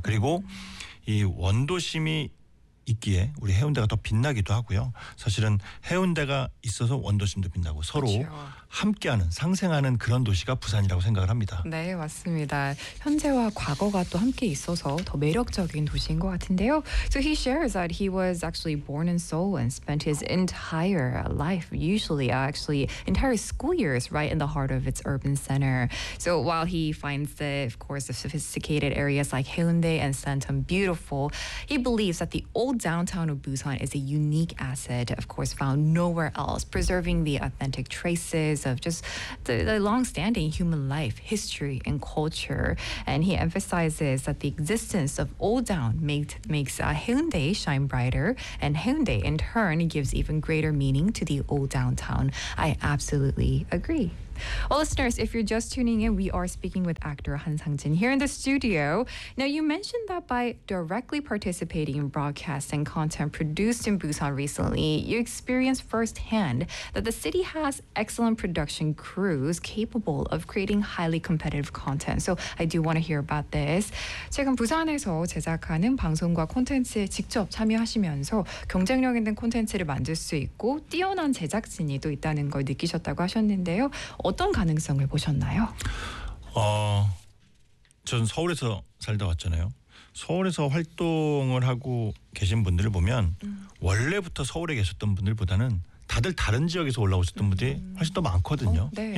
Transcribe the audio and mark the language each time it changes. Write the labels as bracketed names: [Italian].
[Korean] 그리고 이 원도심이 있기에 우리 해운대가 더 빛나기도 하고요. 사실은 해운대가 있어서 원도심도 빛나고 서로 그렇죠. 함께하는 상생하는 그런 도시가 부산이라고 생각을 합니다. 네 맞습니다. 현재와 과거가 또 함께 있어서 더 매력적인 도시인 것 같은데요. [English] So he shares that he was actually born in Seoul and spent his entire life, usually actually entire school years, right in the heart of its urban center. So while he finds the, of course, the sophisticated areas like Haeundae and Seongdo beautiful, he believes that the old downtown of Busan is a unique asset, of course, found nowhere else, preserving the authentic traces of just the long-standing human life, history, and culture. And he emphasizes that the existence of Old Town makes Haeundae shine brighter, and Haeundae, in turn, gives even greater meaning to the Old Downtown. I absolutely agree. Well, listeners, if you're just tuning in, we are speaking with actor Han Sang-jin here in the studio. Now, you mentioned that by directly participating in broadcasts and content produced in Busan recently, you experienced firsthand that the city has excellent production crews capable of creating highly competitive content. So I do want to hear about this. [Korean] 최근 부산에서 제작하는 방송과 콘텐츠에 직접 참여하시면서 경쟁력 있는 콘텐츠를 만들 수 있고 뛰어난 제작진이 또 있다는 걸 느끼셨다고 하셨는데요. 어떤 가능성을 보셨나요? 전 서울에서 살다 왔잖아요. 서울에서 활동을 하고 계신 분들을 보면 원래부터 서울에 계셨던 분들보다는 다들 다른 지역에서 올라오셨던 분들이 훨씬 더 많거든요.